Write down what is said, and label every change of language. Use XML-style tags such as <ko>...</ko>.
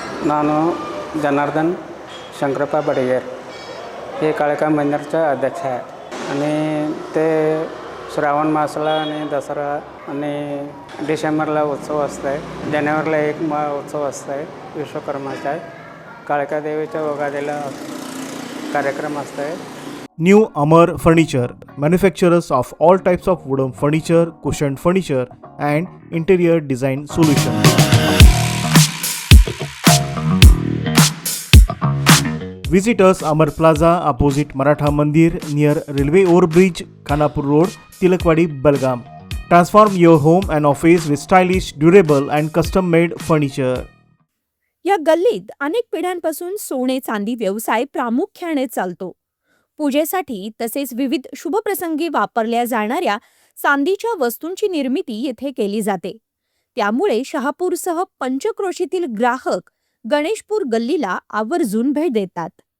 <kn>ನಾನು</kn> <mr>जनार्दन शंकरप्पा बडेगेर हे काळका मंदिरचा अध्यक्ष आहे आणि ते श्रावण मासाला आणि दसरा आणि डिसेंबरला उत्सव असतो. जानेवारीला एक उत्सव असतो विश्वकर्माचा आहे. काळका देवीच्या उगादीला कार्यक्रम असतो.</mr> <en>New Amar Furniture, manufacturers of all types of wooden furniture, cushioned furniture, and interior design solutions. Visit us Amar Plaza opposite Maratha Mandir near Railway Overbridge, Khanapur Road, Tilakwadi, Belgaum. Transform your home and office with stylish, durable and custom-made furniture.</en> <mr>या गल्लीत अनेक पिढ्यांपासून सोने चांदी व्यवसाय प्रामुख्याने चालतो. पूजेसाठी तसेच विविध शुभप्रसंगी वापरल्या जाणाऱ्या चांदीच्या वस्तूंची निर्मिती येथे केली जाते. त्यामुळे शहापूरसह पंचक्रोशीतील ग्राहक गणेशपूर गल्लीला आवर्जून भेट देतात.</mr>